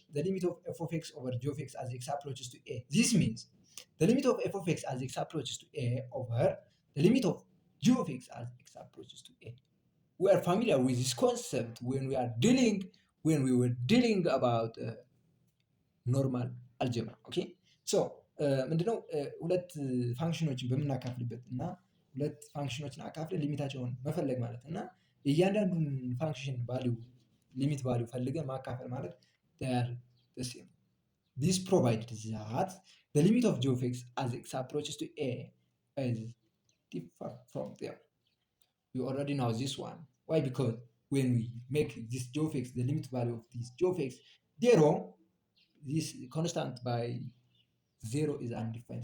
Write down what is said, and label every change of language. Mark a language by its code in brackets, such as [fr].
[en] the limit of f of x over g of x as x approaches to a. This means the limit of f of x as x approaches to a over the limit of g of x as x approaches to a. We are familiar with this concept when we were dealing about normal algebra. [am] Okay, so ምንድነው ሁለት ፋንክሽኖችን በምናካፍልበት እና ሁለት ፋንክሽኖችን አካፍለን ሊሚታቸውን መፈለግ ማለት እና እያንዳንዱን ፋንክሽን ቫልዩ ሊሚት ቫልዩ ፈልገን ማካፈል ማለት [en] they are the same. This provides that the limit of g of x as x approaches to a is different from them. You already know this one. Why? Because when we make this g of x the limit value of this g of x 0, this constant by 0 is undefined.